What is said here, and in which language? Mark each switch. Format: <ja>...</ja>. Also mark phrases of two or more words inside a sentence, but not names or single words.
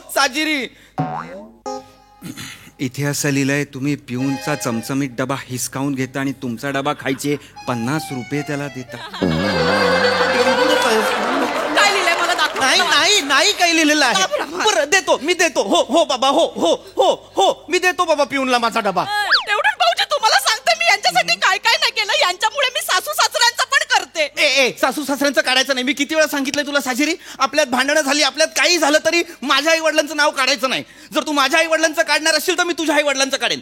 <mr>साजिरी, इथे असं लिहिलंय, तुम्ही पिऊनचा चमचमीत डबा हिसकावून घेता आणि तुमचा डबा खायचे 50 रुपये त्याला देता. काय लिहिलंय मला दाखव. नाही नाही नाही काही लिहिलेलं आहे. बरं देतो, मी देतो. हो हो बाबा, हो हो हो हो मी देतो बाबा पिऊनला माझा डबा. तेवढं भाऊजी तुम्हाला सांगते, मी यांच्यासाठी ए सासू सासऱ्यांचं काढायचं नाही. मी किती वेळा सांगितलंय तुला साजिरी, आपल्यात भांडणं झाली, आपल्यात काही झालं तरी माझ्या आई वडिलांचं नाव काढायचं नाही. जर तू माझ्या आई वडिलांचं काढणार असशील तर मी तुझ्या आई वडिलांचं काढेन.</mr>